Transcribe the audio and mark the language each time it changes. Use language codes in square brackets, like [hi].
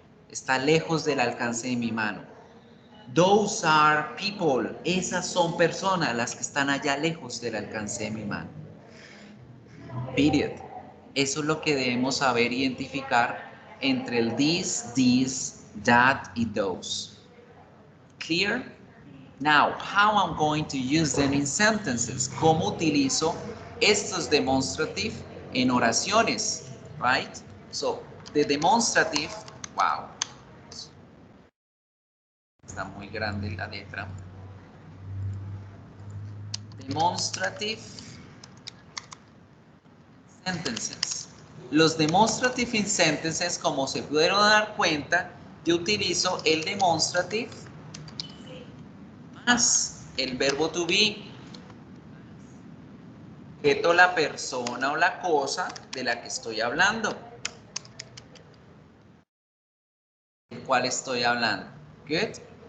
[es] Está lejos del alcance de mi mano. [en] Those are people. [es] Esas son personas las que están allá lejos del alcance de mi mano. Period. Eso es lo que debemos saber identificar entre el this, that y those. [en] Clear? Now, how I'm going to use them in sentences. [es] ¿Cómo utilizo estos demonstrative en oraciones? [en] Right? So, the demonstrative, wow. [es] Está muy grande la letra. [en] Demonstrative sentences. [es] Los demonstrative in sentences, como se pudieron dar cuenta, yo utilizo el demonstrative más el verbo to be, objeto, la persona o la cosa de la que estoy hablando, del cual estoy hablando. Good.